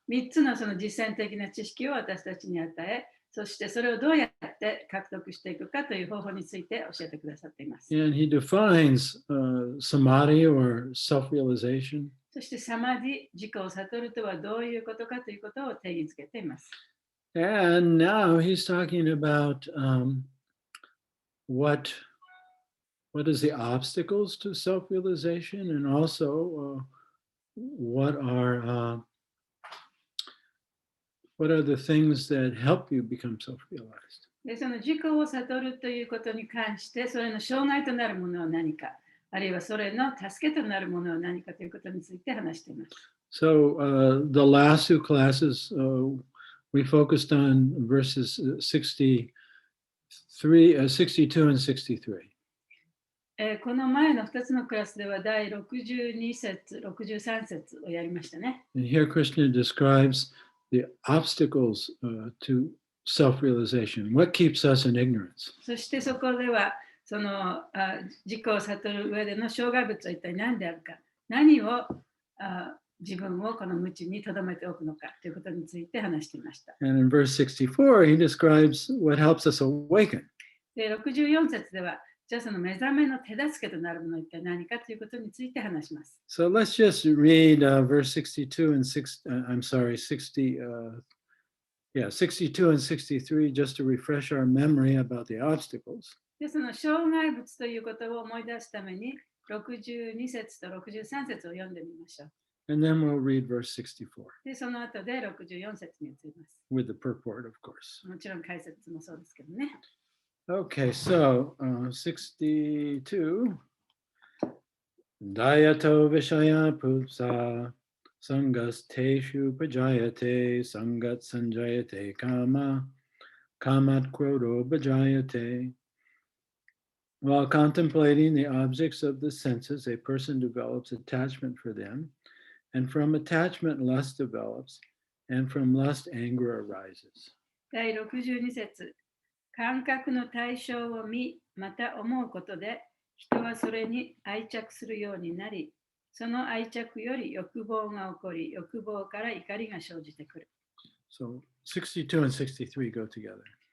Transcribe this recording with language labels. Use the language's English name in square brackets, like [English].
[Japanese] 3つのその実践的な知識を私たちに与え、そしてそれをどうやって獲得していくかという方法について教えてくださっています。 [English] And he defines samadhi or self-realization. [Japanese] そしてサマディ、自己を悟るとはどういうことかということを定義づけています。 [English] And now he's talking about what is the obstacles to self-realization, and also what are the things that help you become self-realized. [Japanese] でその自己を悟るということに関して、それの障害となるものは何か、あるいはそれの助けとなるものは何かということについて話しています。 [English] So the last two classes, we focused on verses 62 and 63. [Japanese] この前の2つのクラスでは第62節、63節をやりましたね。 [English] And here Krishna describes the obstacles to self-realization. What keeps us in ignorance? [Japanese] そしてそこではその自己を悟る上での障害物は一体何であるか、何を自分をこの無知に留めておくのかということについて話していました。 [English] And in verse 64, he describes what helps us awaken. [Japanese] で64節では、じゃあその目覚めの手助けとなるものは一体何かということについて話します。 [English] So let's just read verse 62 and 62 and 63 just to refresh our memory about the obstacles. [Japanese] でその障害物ということを思い出すために62節と63節を読んでみましょう。 [English] And then we'll read verse 64. [Japanese] でその後で64節に移ります。 [English] With the purport, of course. [Japanese] もちろん解説もそうですけどね。 [English] Okay, so 62. [Sanskrit] Dayato Vishaya Pupsa Sangasteshu Pajayate Sangat Sanjayate Kama Kamat Krodho Bhajayate. [English] While contemplating the objects of the senses, a person develops attachment for them, and from attachment, lust develops, and from lust, anger arises. [Japanese] 第62節。感覚の対象を見、また思うことで、人はそれに愛着するようになり、その愛着より欲望が起こり、欲望から怒りが生じてくる。 [English] So 62 and 63 go together.